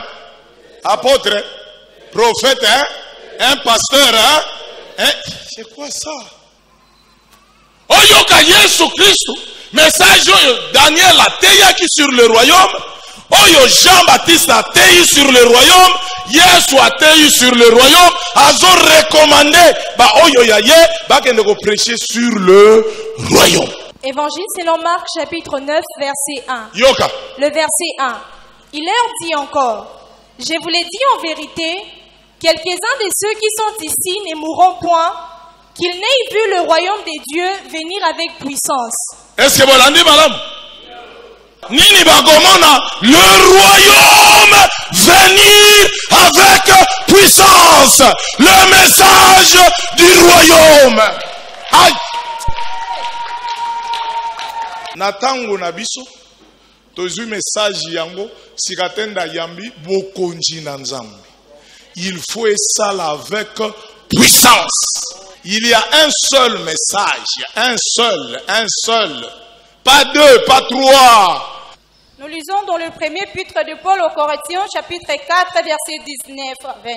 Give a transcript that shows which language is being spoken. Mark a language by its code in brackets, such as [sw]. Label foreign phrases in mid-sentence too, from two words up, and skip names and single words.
[fr] Apôtre, prophète, un pasteur, c'est quoi ça? [ln] Oyoka Yesu Christ, message Daniel a teyaki [fr] sur le royaume. [ln] Oyo Jean-Baptiste a teyi [fr] sur le royaume. [ln] Yesu a teyi [fr] sur le royaume. [ln] Azo recommandé ba oyo yaye ba kende ko prêcher [fr] sur le royaume. Évangile selon Marc chapitre 9 verset 1. [ln] Yoka. [fr] Le verset 1. Il leur dit encore, je vous l'ai dit en vérité, quelques-uns de ceux qui sont ici ne mourront point, qu'ils n'aient vu le royaume des dieux venir avec puissance. Est-ce que vous l'avez dit, madame? [ln] Nini bagomona, [fr] le royaume venir avec puissance. Le message du royaume. Aïe. [ln] Natango nabiso, tozu message yango, sikatenda yambi, bokonji nanzambi. [fr] Il faut ça avec puissance. Il y a un seul message, un seul. Pas deux, pas trois. Nous lisons dans le premier épître de Paul aux Corinthiens, chapitre 4, verset 19-20.